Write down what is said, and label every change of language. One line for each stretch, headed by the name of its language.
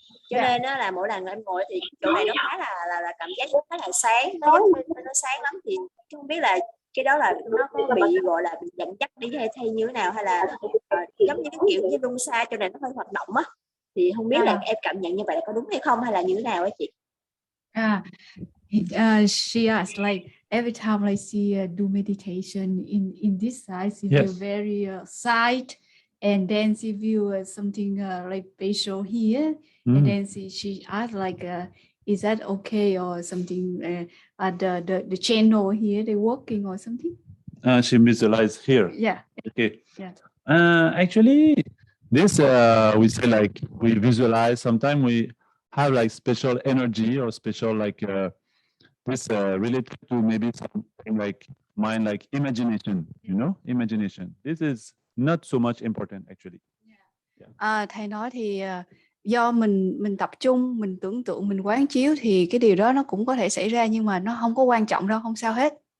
Vietnamese: Cho nên đó là mỗi lần em ngồi thì chỗ này nó khá là cảm giác nó khá là sáng, nó sáng lắm. Thì không biết là cái đó là nó có bị gọi là bị dẫn dắt đi hay như thế nào, hay là giống như cái kiểu như luân xa chỗ này nó hơi hoạt động á, thì không biết là em cảm nhận như vậy là có đúng hay không, hay là như thế nào á chị?
English: She asked, like, every time I see do meditation in this side, she feel very sight, and then she view something like facial here, and then she asked like, is that okay, or something? The channel here they working or something? She visualized here. Yeah. Okay. Yeah. Actually, this we say like we visualize. Sometimes we have like special energy or special like this related to maybe something like mind, like imagination. You know, imagination. This is not so much important actually.
Vietnamese: Thầy nói thì do mình tập trung, mình tưởng tượng, mình quán chiếu thì cái điều đó nó cũng có thể xảy ra, nhưng mà nó không có quan trọng đâu, không sao hết.